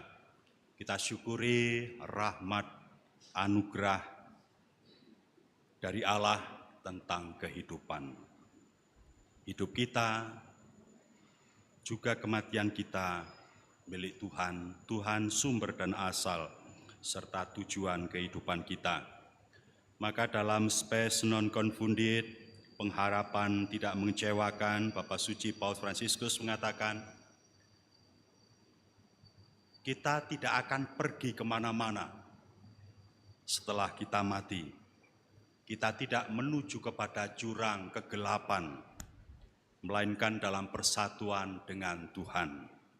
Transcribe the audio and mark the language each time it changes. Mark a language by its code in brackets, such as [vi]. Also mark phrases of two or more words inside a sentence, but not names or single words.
[id] Kita syukuri rahmat, anugerah dari Allah tentang kehidupan. Hidup kita, juga kematian kita, milik Tuhan, Tuhan sumber dan asal, serta tujuan kehidupan kita. Maka dalam Spes non confundit, pengharapan tidak mengecewakan, Bapak Suci Paus Fransiskus mengatakan, kita tidak akan pergi kemana-mana setelah kita mati. Kita tidak menuju kepada jurang kegelapan, melainkan dalam persatuan dengan Tuhan.